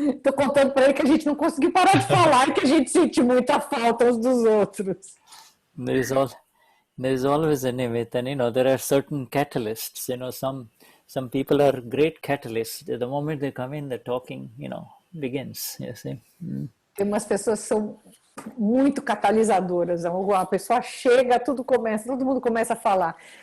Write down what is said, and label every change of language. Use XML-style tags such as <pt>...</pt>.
<pt>Tô contando para ele que a gente não conseguiu parar de falar e que a gente sente muita falta uns dos outros.</pt> <en>There's always a limit, and there are certain catalysts. Some people are great catalysts. The moment they come in, the talking, begins. You see.</en> <pt>Tem umas pessoas que são muito catalisadoras. A pessoa chega, todo mundo começa a falar.</pt>